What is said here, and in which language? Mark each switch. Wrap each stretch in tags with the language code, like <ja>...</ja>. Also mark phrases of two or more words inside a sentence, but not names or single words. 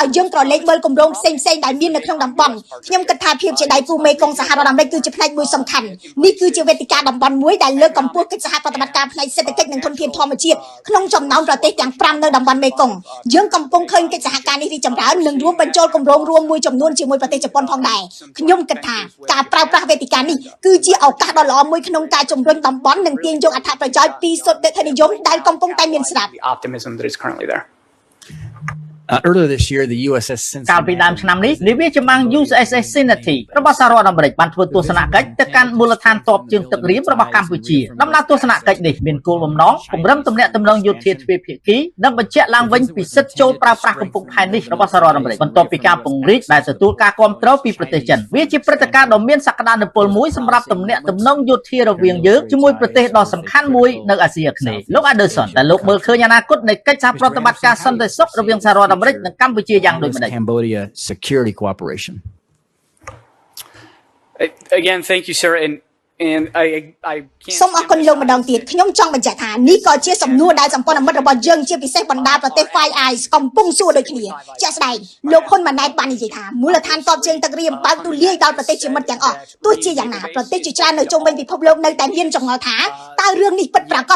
<km>យើងក្រឡេកមើលគម្រោងផ្សេងៗដែលមាននៅក្នុងតំបន់ខ្ញុំគិតថាភាពជាដៃគូមេគង្គសហរដ្ឋអាមេរិកគឺជាផ្នែកមួយសំខាន់នេះគឺជាវេទិកាតំបន់មួយដែលលើកកម្ពស់កិច្ចសហប្រតិបត្តិការផ្នែកសេដ្ឋកិច្ចនិងធនធានធម្មជាតិក្នុងចំណោមប្រទេសទាំង5នៅតំបន់មេគង្គយើងកំពុងឃើញកិច្ចសហការនេះរីកចម្រើននិងរួមបញ្ចូលគម្រោងរួមមួយចំនួនជាមួយប្រទេសជប៉ុនផងដែរខ្ញុំគិតថាការប្រើប្រាស់វេទិកានេះគឺជាឱកាសដ៏ល្អមួយក្នុងការជំរុញតំបន់និងទាញយកអត្ថប្រយោជន៍ពីសុទ្ធិនិយមដែលកំពុងតែមានស្រាប់</km> <en>The optimism that is currently there. Earlier this year, the USS</en> <km>កាលពីដើមឆ្នាំនេះនាវាចម្បាំង USS Cincinnati របស់សហរដ្ឋអាមេរិកបានធ្វើទស្សនកិច្ចទៅកាន់មូលដ្ឋានទ័ពជើងទឹករៀមរបស់កម្ពុជាដំណើរទស្សនកិច្ចនេះ មានគោលបំណងពង្រឹងទំនាក់ទំនងយោធាទ្វេភាគីនិងបញ្ជាក់ឡើងវិញពីសិទ្ធិចូលប្រើប្រាស់កំពង់ផែនេះរបស់សហរដ្ឋអាមេរិកបន្ទាប់ពីការពង្រីកដែលទទួលការគាំទ្រពីប្រទេសចិនវាជាព្រឹត្តិការណ៍ដ៏មានសក្តានុពលមួយសម្រាប់ទំនាក់ទំនងយោធារវាងយើងជាមួយប្រទេសដ៏សំខាន់មួយនៅអាស៊ីអាគ្នេយ៍លោក Anderson តែលោកមើលឃើញអនាគតនៃកិច្ចសហប្រតិបត្តិការសន្តិសុខរវាងសហរដ្ឋអាមេរិកនិងកម្ពុជាយ៉ាងដូចម្ដេច</km> <en>Cambodia security cooperation. Again, thank you, sir, and I</en> <km>សូមអរគុណលោកម្ដងទៀតខ្ញុំចង់បញ្ជាក់ថានេះក៏ជាសំណួរដែលសម្ព័ន្ធមិត្តរបស់យើងជាពិសេសបណ្ដាប្រទេស Five Eyes កំពុងសួរដូចគ្នាជាក់ស្ដែងលោកហ៊ុនម៉ាណែតបាននិយាយថាមូលដ្ឋាន ទ័ពជើងទឹករៀមបើកទូលាយដល់ប្រទេសជាមិត្តទាំងអស់ទោះជាយ៉ាងណាប្រទេសជាច្រើននៅជុំវិញពិភពលោកនៅតែមានចម្ងល់ថាតើរឿងនេះពិតប្រាកដ</km>